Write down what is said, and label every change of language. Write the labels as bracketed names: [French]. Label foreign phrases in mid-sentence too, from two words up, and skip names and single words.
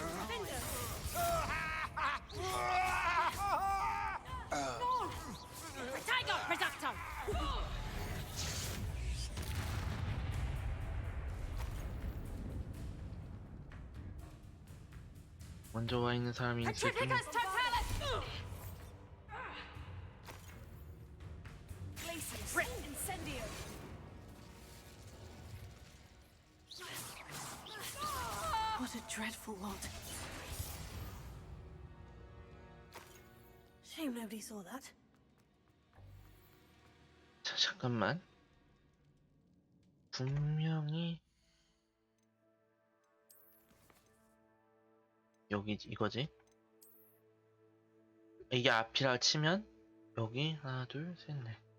[English] Protego! Reducto! [Korean] 먼저 와 있는 사람이 있을 뿐. [English] Petrificus Totalis! Glacius. Incendio. What a dreadful lot. Shame nobody saw that. [Korean] 자, 잠깐만. 분명히 여기 이거지? 이게 앞이라 치면 여기 하나 둘 셋 넷.